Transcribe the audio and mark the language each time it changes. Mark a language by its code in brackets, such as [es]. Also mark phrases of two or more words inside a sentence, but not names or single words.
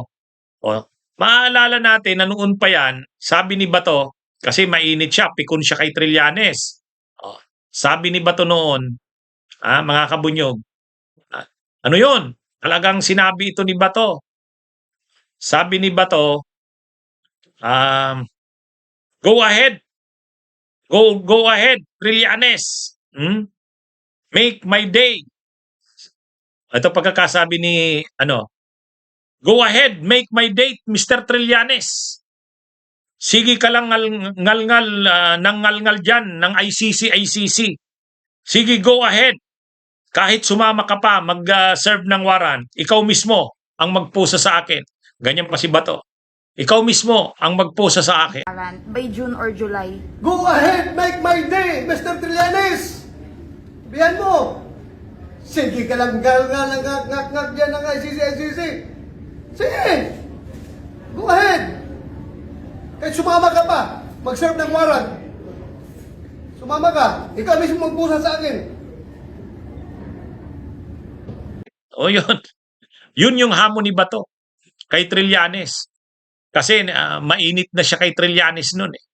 [tl] O, maaalala natin na noon pa yan, sabi ni Bato, kasi mainit siya, pikon siya kay Trillanes. O, sabi ni Bato noon, mga kabunyog, ano yun? Talagang sinabi ito ni Bato. Sabi ni Bato, [en] go ahead. Go ahead, Trillanes. Make my day. [tl] Ito pagkakasabi ni [en] go ahead, make my day, Mr. Trillanes. [tl] Sige ka lang ngal-ngal ng ngal-ngal diyan ng ICC. Sige, [en] go ahead. [tl] Kahit sumama ka pa mag-serve ng warrant, ikaw mismo ang magpusa sa akin. Ganyan pa si Bato. Ikaw mismo ang magpusa sa akin. [en] By June or July. Go ahead, make my day, Mr. Trillanes! [tl] Biyan mo! Sige ka lang ngak dyan ng ICC. Sige! [en] Go ahead! [tl] Kahit sumama ka pa, mag-serve ng warrant. Sumama ka, ikaw mismo magpusa sa akin. O yun. Yun yung hamon ni Bato kay Trillanes. Kasi mainit na siya kay Trillanes noon eh.